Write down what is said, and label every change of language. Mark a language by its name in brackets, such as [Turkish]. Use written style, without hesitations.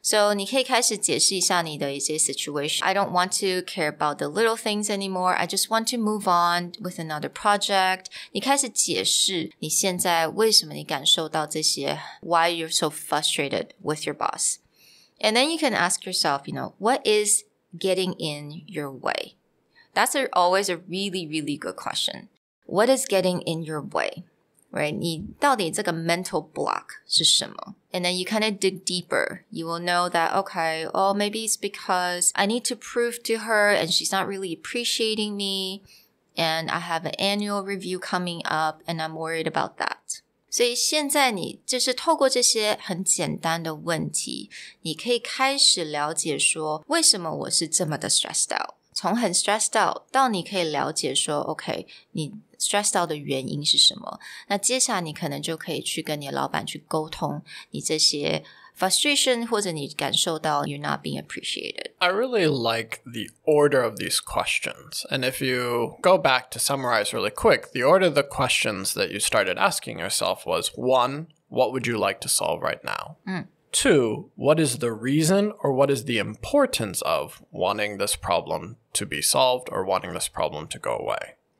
[Chinese] So 你可以开始解释一下你的一些 situation. [English] I don't want to care about the little things anymore. I just want to move on with another project. [Chinese] 你开始解释你现在为什么你感受到这些 [English] why you're so frustrated with your boss. And then you can ask yourself, what is getting in your way? That's always a really, really good question. What is getting in your way? Right? [Chinese] 你到底这个 mental block 是什么？ [English] And then you kind of dig deeper. You will know that, okay, maybe it's because I need to prove to her and she's not really appreciating me. And I have an annual review coming up and I'm worried about that. [Chinese] 所以现在你就是透过这些很简单的问题，你可以开始了解说，为什么我是这么的 stressed out？从很 stressed out 到你可以了解说 OK 你 stressed out 的原因是什么，那接下来你可能就可以去跟你的老板去沟通你这些 frustration 或者你感受到 [English] you're not being appreciated. I really like the order of these questions. And if you go back to summarize really quick, the order of the questions that you started asking yourself was 1, what would you like to solve right now? 2, what is the reason or what is the importance of wanting this problem to be solved or wanting this problem to go away?